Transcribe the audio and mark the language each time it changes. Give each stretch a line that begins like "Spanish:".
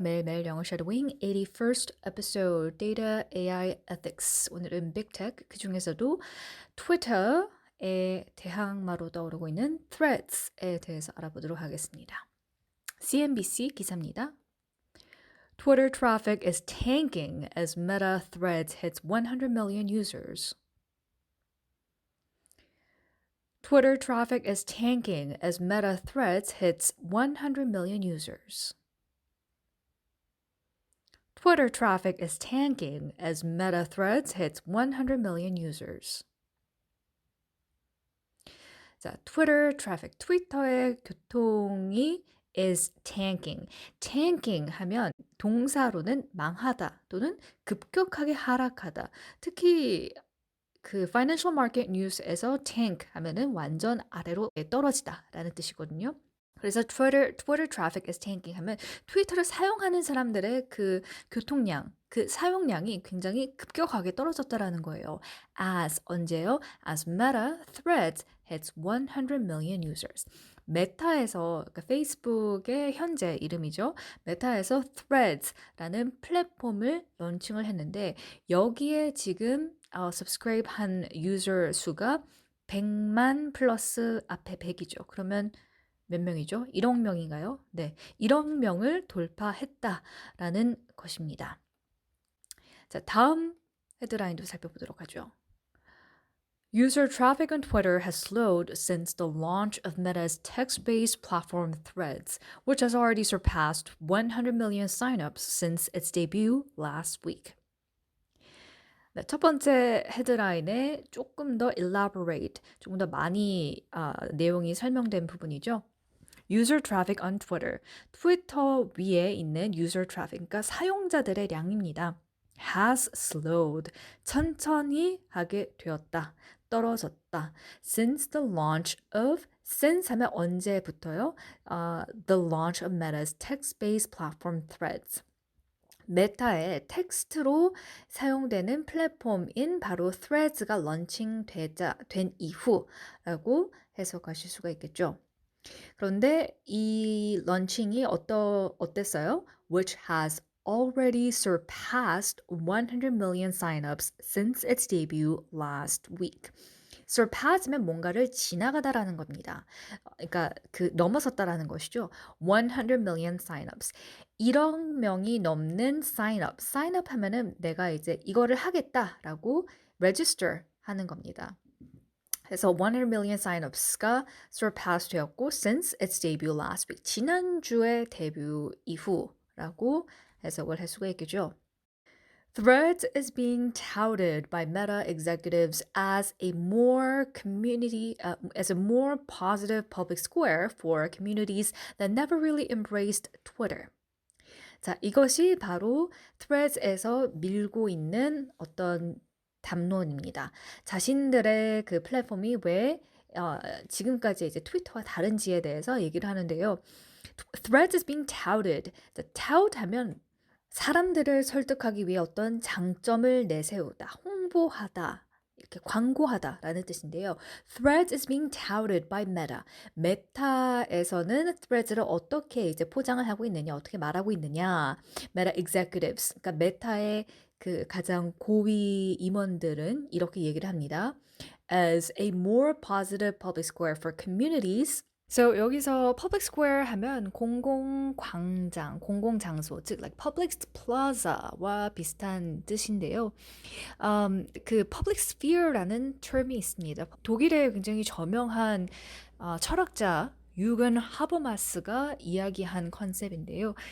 Korean: 매일매일 영어 쉐도잉
English: 81st episode Data AI Ethics.
Korean: 오늘은 Big Tech, 그중에서도 트위터에 대항마로 떠오르고 있는 Threads에 대해서 알아보도록 하겠습니다. CNBC 기사입니다.
English: Twitter traffic is tanking as Meta Threads hits 100 million users. Twitter traffic is tanking as Meta Threads hits 100 million users. Twitter traffic is tanking as Meta Threads hits 100 million users. 자, Twitter traffic,
Korean: 트위터의 교통이
English: is tanking.
Korean: tanking 하면 동사로는 망하다 또는 급격하게 하락하다. 특히 그 Financial Market News에서 tank 하면은 완전 아래로 떨어지다라는 뜻이거든요. 그래서
English: Twitter traffic is tanking
Korean: 하면 트위터를 사용하는 사람들의 그 교통량, 그 사용량이 굉장히 급격하게 떨어졌다라는 거예요.
English: As
Korean: 언제요?
English: As Meta Threads hits 100 million users.
Korean: 메타에서 그러니까 페이스북의 현재 이름이죠. 메타에서 Threads라는 플랫폼을 런칭을 했는데 여기에 지금 subscribe 한 유저 수가 100만 플러스 앞에 100이죠. 그러면 몇 명이죠? 1억 명인가요? 네, 1억 명을 돌파했다라는 것입니다. 자, 다음 헤드라인도 살펴보도록 하죠.
English: User traffic on Twitter has slowed since the launch of Meta's text-based platform Threads, which has already surpassed 100 million signups since its debut last week.
Korean: 네, 첫 번째 헤드라인에 조금 더 elaborate, 조금 더 많이 내용이 설명된 부분이죠.
English: User traffic on Twitter.
Korean: 트위터 위에 있는 user traffic, 그러니까 사용자들의 량입니다.
English: has slowed.
Korean: 천천히 하게 되었다. 떨어졌다.
English: Since the launch of, since
Korean: 하면 언제부터요?
English: The launch of Meta's text-based platform Threads.
Korean: 메타의 텍스트로 사용되는 플랫폼인 바로 Threads가 된 이후라고 해석하실 수가 있겠죠. 그런데 이 런칭이 어땠어요?
English: Which has already surpassed 100 million signups since its debut last week.
Korean: surpass면 뭔가를 지나가다라는 겁니다. 그러니까 그 넘어섰다라는 것이죠.
English: 100 million signups.
Korean: 1억 명이 넘는 signup. signup 하면은 내가 이제 이거를 하겠다라고 register 하는 겁니다.
English: 그래서 100 million signups가 surpass 되었고 since its debut last week.
Korean: 지난주에 데뷔 이후라고 해석을 할 수가 있겠죠.
English: Threads is being touted by Meta executives as a more positive public square for communities that never really embraced Twitter.
Korean: 자, 이것이 바로 Threads에서 밀고 있는 어떤 담론입니다. 자신들의 그 플랫폼이 왜 지금까지 이제 트위터와 다른지에 대해서 얘기를 하는데요.
English: Threads is being touted.
Korean: tout 하면 사람들을 설득하기 위해 어떤 장점을 내세우다, 홍보하다, 이렇게 광고하다라는 뜻인데요.
English: Threads is being touted by Meta.
Korean: 메타에서는 Threads를 어떻게 이제 포장을 하고 있느냐, 어떻게 말하고 있느냐. Meta executives, 그러니까 메타의 그 가장 고위 임원들은 이렇게 얘기를 합니다.
English: As a more positive public square for communities.
Korean: So 여기서 public square 하면 공공광장, 공공장소, 즉
English: like public plaza
Korean: 와 비슷한 뜻인데요. 그 public sphere라는 term이 있습니다. 독일의 굉장히 저명한 철학자 유근 하버마스가 이야기한 컨셉인데요.